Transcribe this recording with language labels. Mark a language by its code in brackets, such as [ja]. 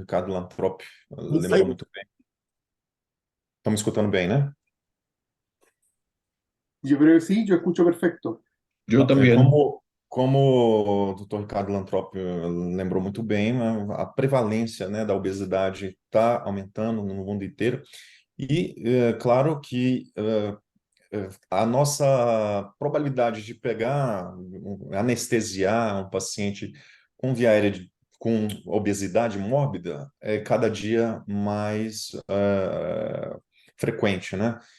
[pt] Ricardo Lantrop lembrou muito bem. Estão me escutando bem, né? [es] Yo creo que sí, yo escucho perfecto. Yo también. [pt] Como o Dr. Ricardo Lantrop lembrou muito bem, né, a prevalência, né, da obesidade está aumentando no mundo inteiro. E, claro que a nossa probabilidade de pegar, anestesiar um paciente com via aérea com obesidade mórbida é cada dia mais frequente, né?